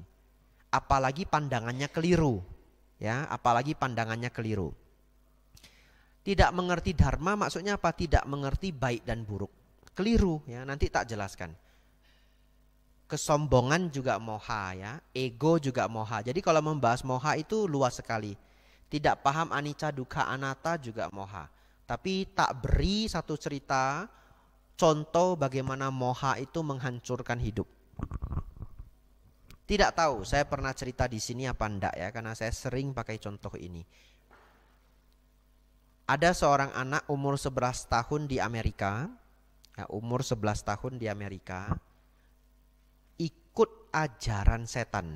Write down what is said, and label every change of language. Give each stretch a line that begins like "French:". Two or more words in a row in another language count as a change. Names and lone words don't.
Indonesian: Apalagi pandangannya keliru. Ya, apalagi pandangannya keliru. Tidak mengerti dharma maksudnya apa? Tidak mengerti baik dan buruk. Keliru ya, nanti tak jelaskan. Kesombongan juga moha ya, ego juga moha. Jadi kalau membahas moha itu luas sekali. Tidak paham
Pali: anicca dukkha anatta
Indonesian: juga moha. Tapi tak beri satu cerita contoh bagaimana moha itu menghancurkan hidup. Tidak tahu, saya pernah cerita di sini apa enggak ya, karena saya sering pakai contoh ini. Ada seorang anak umur 11 tahun di Amerika, ya, umur 11 tahun di Amerika, ikut ajaran setan.